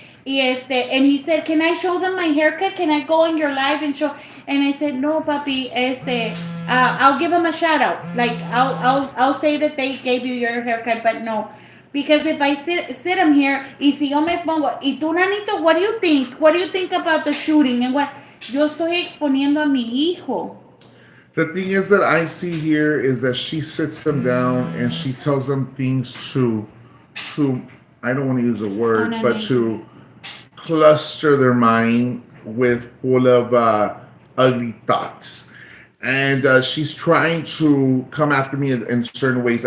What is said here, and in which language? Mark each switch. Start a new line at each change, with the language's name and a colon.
English: And he said, "Can I show them my haircut? Can I go on your live and show?" And I said, "No, papi. I'll give them a shout out. Like I'll say that they gave you your haircut, but no." Because if I sit him here,
Spanish: y si yo me pongo, y tú,
English: Nanito, what do you think? What do you think about the shooting? And what?
Spanish: Yo estoy exponiendo a mi hijo.
English: The thing is that I see here is that she sits them down and she tells them things to I don't want to use a word, but to cluster their mind with full of ugly thoughts. And she's trying to come after me in certain ways.